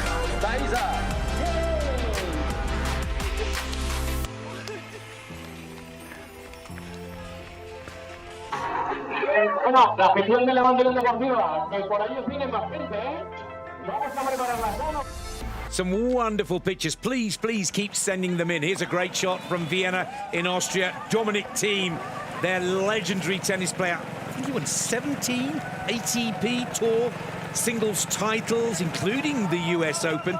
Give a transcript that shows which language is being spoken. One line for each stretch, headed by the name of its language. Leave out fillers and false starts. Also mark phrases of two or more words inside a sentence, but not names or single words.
German: Da ist er.
Spanish: Bueno, la afición de la bandera deportiva, que por ahí vienen bastante, ¿eh? Vamos a preparar las manos.
English: Some wonderful pictures. Please keep sending them in. Here's a great shot from Vienna in Austria. Dominic Thiem, their legendary tennis player. I think he won 17 ATP Tour singles titles, including the US Open.